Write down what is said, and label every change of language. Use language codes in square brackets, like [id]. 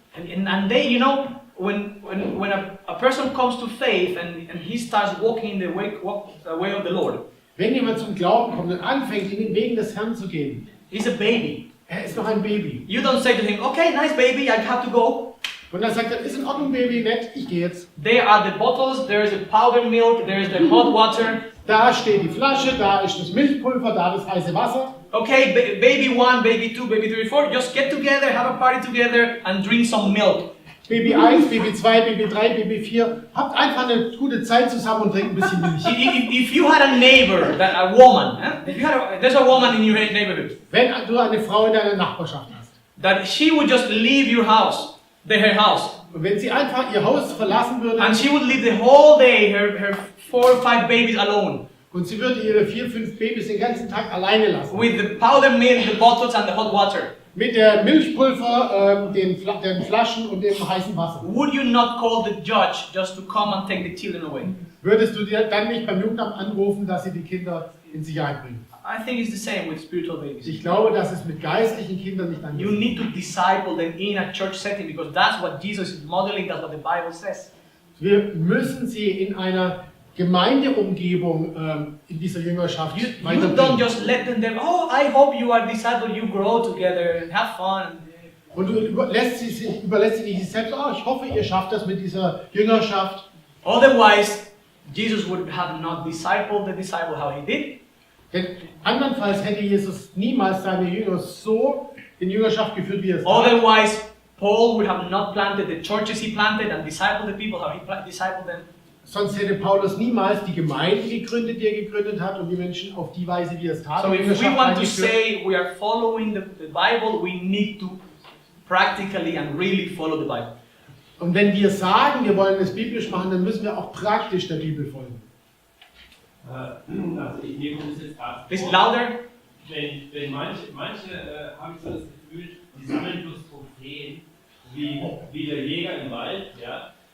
[en] And they, you know, when a person comes to faith and he starts walking in the way of the Lord. [de] Wenn jemand zum Glauben kommt und anfängt, in den Wegen des Herrn zu gehen. [en] He's a baby. [de] Er ist noch ein Baby. [en] You don't say to him, okay, nice baby, I have to go. [de] Und dann sagt er, ist in Ordnung, Baby, nett, ich gehe jetzt. [en] There are the bottles, there is the powdered milk, there is the hot water. [de] Da steht die Flasche, da ist das Milchpulver, da das heiße Wasser. [en] Okay, baby 1, baby 2, baby 3, 4, just get together, have a party together and drink some milk. [de] Baby 1, Baby 2, Baby 3, Baby 4. Habt einfach eine gute Zeit zusammen und trinkt ein bisschen Milch. [en] If you had a neighbor, a woman, there's a woman in your neighborhood. [de] Wenn du eine Frau in deiner Nachbarschaft hast. [en] That she would just leave your house, her house. [de] Und wenn sie einfach ihr Haus verlassen würde. [en] And she would leave the whole day her 4 or 5 babies alone. [de] Und sie würde ihre 4, 5 Babys den ganzen Tag alleine lassen. [en] With the powdered milk, the bottles and the hot water. [de] Mit der Milchpulver, den Flaschen und dem heißen Wasser. [en] Would you not call the judge just to come and take the children away? [de] Würdest du dir dann nicht beim Jugendamt anrufen, dass sie die Kinder in Sicherheit bringen? [en] I think it's the same with spiritual babies. [de] Ich glaube, dass es mit geistlichen Kindern nicht anders ist. [en] You need to disciple them in a church setting because that's what Jesus is modeling, that's what the Bible says. [de] Wir müssen sie in einer Gemeindeumgebung in dieser Jüngerschaft [en] You don't just let them, oh, I hope you are disciple, you grow together and have fun. [de] Und du überlässt sie nicht selbst, oh, ich hoffe, ihr schafft das mit dieser Jüngerschaft. [en] Otherwise, Jesus would have not discipled the disciple how he did. [de] Denn andernfalls hätte Jesus niemals seine Jünger so in Jüngerschaft geführt, wie er es tat. [en] Otherwise, Paul would have not planted the churches he planted and discipled the people how he discipled them. [de] Sonst hätte Paulus niemals die Gemeinde gegründet, die er gegründet hat, und die Menschen auf die Weise, wie er es tat. [en] So if we want to say we are following the Bible, we need to practically and really follow the Bible. [de] Und wenn wir sagen, wir wollen es biblisch machen, dann müssen wir auch praktisch der Bibel folgen. Also ich nehme das jetzt gerade [en] Please louder. [de] Wenn manche haben so das Gefühl, die sammeln bloß Trophäen, wie der Jäger im Wald, ja.